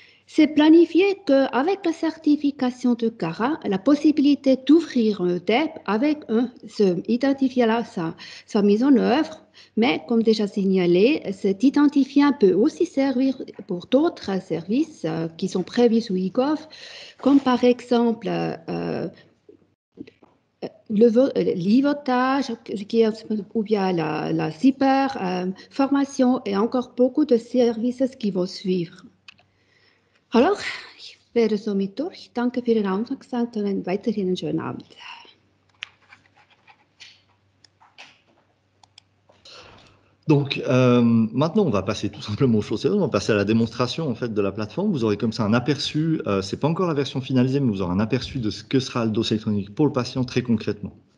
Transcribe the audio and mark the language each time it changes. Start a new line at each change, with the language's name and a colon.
French: C'est planifié qu'avec la certification de CARA, la possibilité d'ouvrir un DEP avec ce identifiant-là, sa mise en œuvre, mais comme déjà signalé, cet identifiant peut aussi servir pour d'autres services qui sont prévus sous e-gov, comme par exemple l'e-votage, ou bien la cyber-formation et encore beaucoup de services qui vont suivre.
German: Alors, ich werde somit durch. Danke für Ihre Aufmerksamkeit und weiterhin einen schönen Abend.
French: Donc, maintenant, on va passer tout simplement aux choses sérieuses. On va passer à la démonstration en fait, de la plateforme. Vous aurez comme ça un aperçu, ce n'est pas encore la version finalisée, mais vous aurez un aperçu de ce que sera le dossier électronique pour le patient très concrètement.